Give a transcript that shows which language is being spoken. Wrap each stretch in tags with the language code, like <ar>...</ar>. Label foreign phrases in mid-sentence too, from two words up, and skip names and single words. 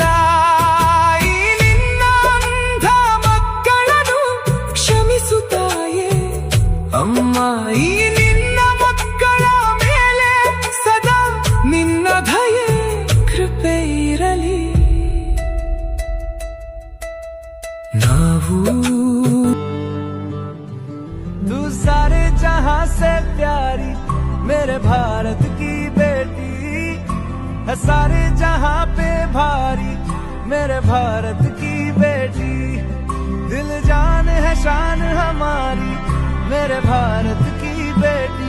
<kn>ಈ ನಿನ್ನ ಅಂಧ ಮಕ್ಕಳನ್ನು ಕ್ಷಮಿಸು ತಾಯೇ ಅಮ್ಮ. ಈ ನಿನ್ನ ಮಕ್ಕಳ ಮೇಲೆ ಸದಾ ನಿನ್ನ ದಯೆ ಕೃಪೆ ಇರಲಿ.</kn> <hi>ನಾವು तू सारे जहां से प्यारी मेरे भारत की बेटी है, सारे जहां पे भारी मेरे भारत की बेटी. दिल जान है शान हमारी मेरे भारत की बेटी.</hi>